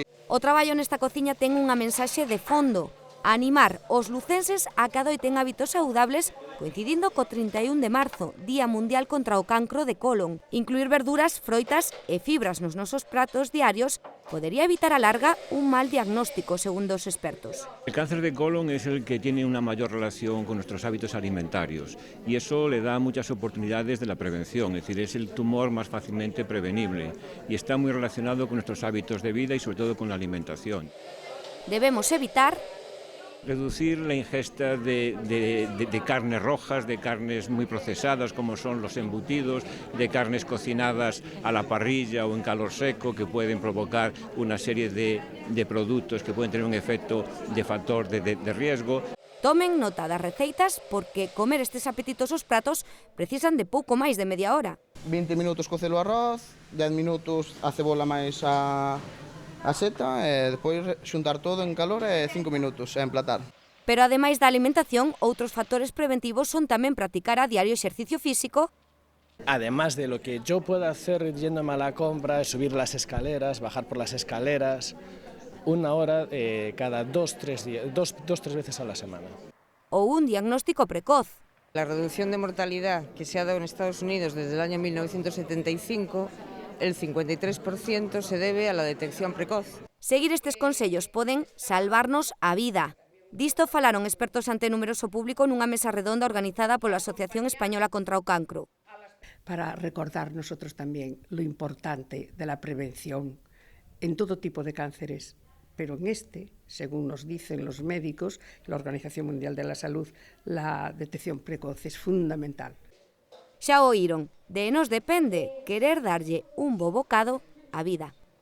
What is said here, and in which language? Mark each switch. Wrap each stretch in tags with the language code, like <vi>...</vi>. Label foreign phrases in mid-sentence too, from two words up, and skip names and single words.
<gl>O traballo nesta cociña ten unha mensaxe de fondo: animar os lucenses a que adoiten hábitos saudables coincidindo co 31 de marzo, Día Mundial contra o Cancro de Colon. Incluir verduras, froitas e fibras nos nosos pratos diarios podería evitar a larga un mal diagnóstico, segundo os expertos.</gl> <es>El cáncer de colon es el que tiene una mayor relación con nuestros hábitos alimentarios y eso le da muchas oportunidades de la prevención, es decir, es el tumor más fácilmente prevenible y está muy relacionado con nuestros hábitos de vida y sobre todo con la alimentación. Debemos evitar Reducir la ingesta de carnes rojas, de carnes muy procesadas como son los embutidos, de carnes cocinadas a la parrilla o en calor seco que pueden provocar una serie de productos que pueden tener un efecto de factor de riesgo.</es> <gl>Tomen nota das receitas porque comer estes apetitosos pratos precisan de pouco máis de media hora. 20 minutos cocer o arroz, 10 minutos a cebola máis a seta e depois xuntar todo en calor e 5 minutos e emplatar. Pero ademais da alimentación, outros factores preventivos son tamén practicar a diario exercicio físico.</gl> <es>Además de lo que yo pueda hacer yéndome a la compra, subir las escaleras, bajar por las escaleras, una hora cada dos, tres veces a la semana.</es> <gl>Ou un diagnóstico precoz.</gl> <es>La reducción de mortalidad que se ha dado en Estados Unidos desde el año 1975, el 53% se debe a la detección precoz.</es> <gl>Seguir estes consellos poden salvarnos a vida. Disto falaron expertos ante numeroso público nunha mesa redonda organizada pola Asociación Española contra o Cancro.</gl> <es>Para recordar nosotros también lo importante de la prevención en todo tipo de cánceres, pero en este, según nos dicen los médicos, la Organización Mundial de la Salud, la detección precoz es fundamental.</es> <gl>Xa oíron, de nos depende querer darlle un bo bocado á vida.</gl>